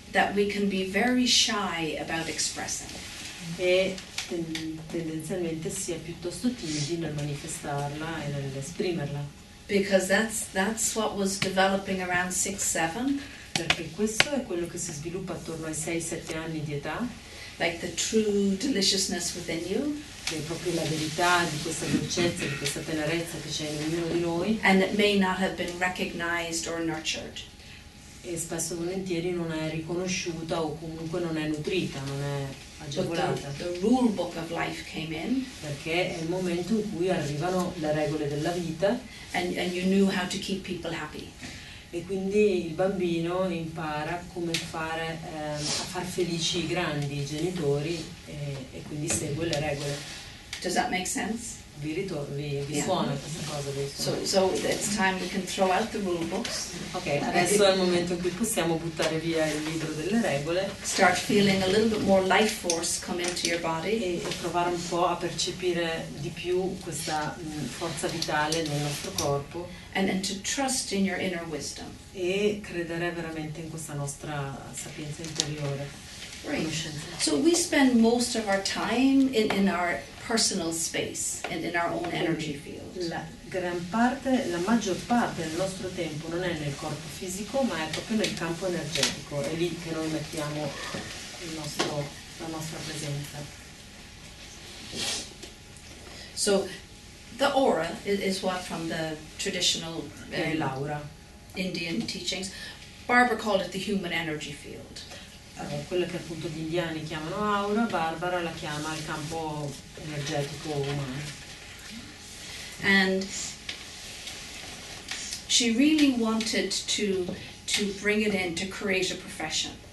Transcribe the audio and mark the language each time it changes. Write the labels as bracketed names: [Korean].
[English] That we can be very shy about expressing. [Italian] E tendenzialmente si è piuttosto timidi nel manifestarla e nell'esprimerla. [English] Because that's what was developing around 6-7, [Italian] Perché questo è quello che si sviluppa attorno ai 6-7 anni di età, [English] like the true deliciousness within you. [Italian] che è proprio la verità di questa dolcezza, di questa tenerezza che c'è in ognuno di noi, [English] And it may not have been recognized or nurtured. [Italian] e spesso e volentieri non è riconosciuta o comunque non è nutrita, non è [English] But [Italian] agevolata, [English] the rule book of life came in, [Italian] perché è il momento in cui arrivano le regole della vita [English] and you knew how to keep people happy. [Italian] e quindi il bambino impara come fare a far felici i grandi, i genitori, e quindi segue le regole. [English] Does that make sense? [Italian] Vi [English] Yeah. [Italian] suona questa cosa adesso? [English] So it's time we can throw out the rule books, [Italian] Ok, adesso è il momento in cui possiamo buttare via il libro delle regole [English] start feeling a little bit more life force come into your body, [Italian] e provare un po' a percepire di più questa forza vitale nel nostro corpo [English] and to trust in your inner wisdom. [Italian] e credere veramente in questa nostra sapienza interiore. [English] Right. [Italian] conoscenza. [English] So we spend most of our time in our personal space and in our own energy field. [Italian] La maggior parte del nostro tempo non è nel corpo fisico, ma è proprio nel campo energetico. È lì che noi mettiamo la nostra presenza. [English] So the aura is what from the traditional [Italian] L'aura. [English] Indian teachings. Barbara called it the human energy field. [Italian] Quello che appunto gli indiani chiamano aura, Barbara la chiama il campo energetico umano. [English] And she really wanted to bring it in to create a profession.